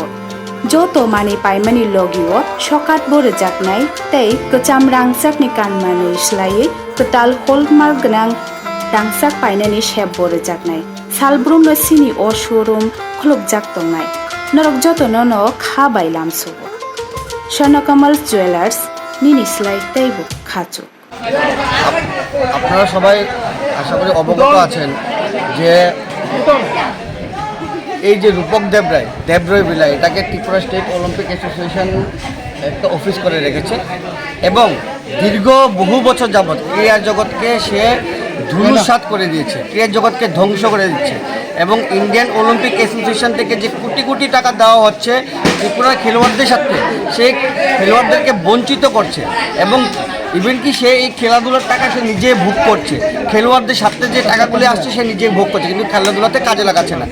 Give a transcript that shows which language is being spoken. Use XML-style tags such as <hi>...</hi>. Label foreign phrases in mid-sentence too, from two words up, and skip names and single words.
<trp>Joto mani paimani logio shokat bore jaknai tei kacham rangchakni kanmanei slai ketal hallmark gnang rangchak painani shep bore jaknai Salbrum no sini o showroom khulukjak tongnai norok joto no kha bailam subo Swarnakamal Jewelers nini slai teibo khachu</trp> <bn>আপনারা সবাই আশা করি অবগত আছেন যে এই যে রূপক দেবরায় বিলা এটাকে ত্রিপুরা স্টেট অলিম্পিক অ্যাসোসিয়েশন একটা অফিস করে রেখেছে এবং দীর্ঘ বহু বছর যাবৎ ক্রীড়া জগৎকে সে ধূলিসাৎ করে দিয়েছে, ক্রীড়া জগৎকে ধ্বংস করে দিচ্ছে এবং ইন্ডিয়ান অলিম্পিক অ্যাসোসিয়েশন থেকে যে কোটি কোটি টাকা দেওয়া হচ্ছে ত্রিপুরার খেলোয়াড়দের সাথে, সেই খেলোয়াড়দেরকে বঞ্চিত করছে এবং ইভেন কি সে এই খেলাধুলার টাকা সে নিজে ভোগ করছে, খেলোয়াড়দের সাথে যে টাকাগুলি আসছে সে নিজে ভোগ করছে কিন্তু খেলাধুলাতে কাজে লাগাচ্ছে না।</bn>